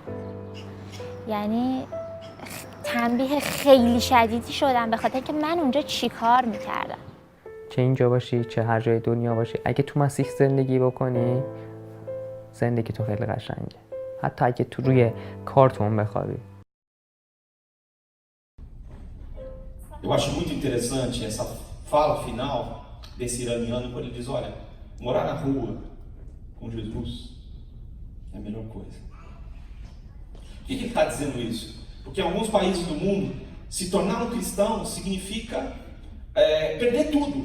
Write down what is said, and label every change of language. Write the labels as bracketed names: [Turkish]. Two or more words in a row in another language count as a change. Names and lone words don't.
[Persian] یعنی تنبیه خیلی شدیدی شدم به خاطر که من اونجا چی کار میکردم. چه اینجا باشی چه هر جای دنیا باشی، اگه تو مسیح زندگی بکنی زندگی تو خیلی قشنگه، حتی اگه تو روی کارتون بخوابی. [Portuguese] Eu acho muito interessante essa fala final desse iraniano quando ele diz, olha, morar na rua com Jesus é a melhor coisa. Por que ele está dizendo isso? Porque em alguns países do mundo, se tornar um cristão significa perder tudo.